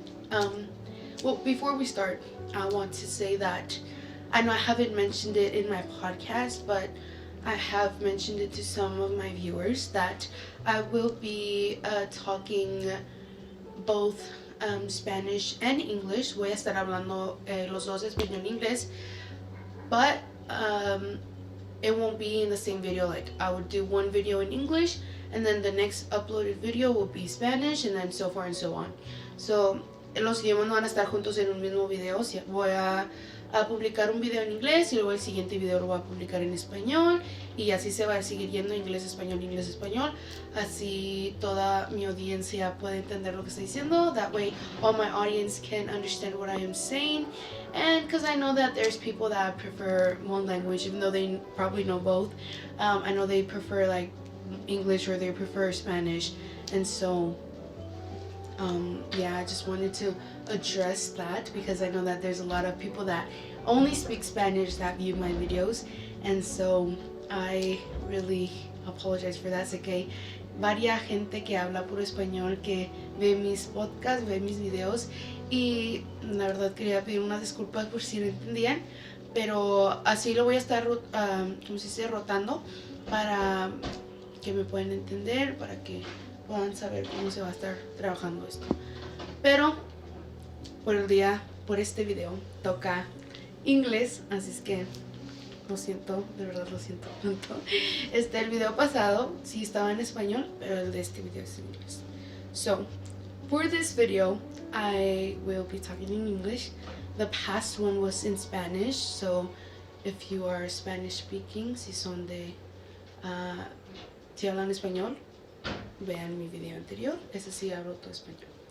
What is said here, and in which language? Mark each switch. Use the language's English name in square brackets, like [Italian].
[English] Well, before we start, I want to say that I know I haven't mentioned it in my podcast, but I have mentioned it to some of my viewers that I will be talking both Spanish and English. [Spanish] Voy a estar hablando los dos, español y inglés, [English] but it won't be in the same video. Like I would do one video in English, and then the next uploaded video will be Spanish, and then so forth and so on. [Spanish] So los idiomas no van a estar juntos en un mismo video. Voy a publicar un video en inglés y luego el siguiente video lo voy a publicar en español, y así se va a seguir yendo inglés, español, así toda mi audiencia puede entender lo que estoy diciendo. [English] That way all my audience can understand what I am saying, and because I know that there's people that prefer one language even though they probably know both. I know they prefer like English or they prefer Spanish, and so yeah, I just wanted to address that because I know that there's a lot of people that only speak Spanish that view my videos, and so I really apologize for that. [Spanish] Sé que hay varia gente que habla puro español que ve mis podcasts, ve mis videos, y la verdad quería pedir unas disculpas por si no entendían, pero así lo voy a estar como se dice, rotando para que me puedan entender, para que puedan saber cómo se va a estar trabajando esto. Pero por este video toca inglés, así es que lo siento, de verdad lo siento tanto. El video pasado sí estaba en español, pero el de este video es en inglés. [English] So, for this video, I will be talking in English. The past one was in Spanish, so if you are Spanish speaking, [Spanish] si son de, si hablan español, vean mi video anterior, ese sí hablo todo español.